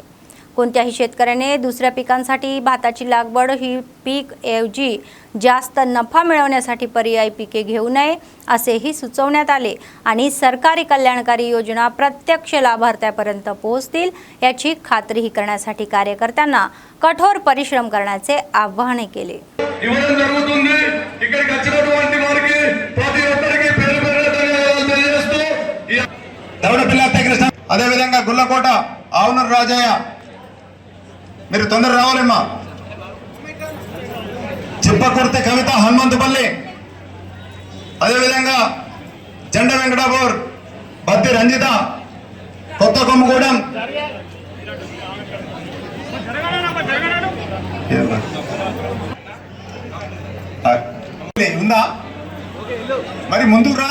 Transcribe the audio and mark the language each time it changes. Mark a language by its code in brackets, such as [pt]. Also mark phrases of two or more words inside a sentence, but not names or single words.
[mr] कोणत्याही शेतकऱ्याने दुसऱ्या पिकांसाठी भाताची लागवड ही पीक ऐवजी जास्त नफा मिळवण्यासाठी पर्यायी पिके घेऊ नये असेही सुचवण्यात आले आणि सरकारी कल्याणकारी योजना प्रत्यक्ष लाभार्थ्यापर्यंत पोहोचतील याची खात्रीही करण्यासाठी कार्यकर्त्यांना कठोर परिश्रम करण्याचे आवाहन केले. [te] అదేవిధంగా గుల్లకోట ఆవునూరు రాజయ్య మీరు తొందర రావాలమ్మా. చిప్పకుర్తి కవిత హనుమంతుపల్లి, అదేవిధంగా జెండ వెంకటాపూర్ బత్తి రంజిత కొత్త కొమ్మగూడెం, ఉందా మరి ముందుకు రా.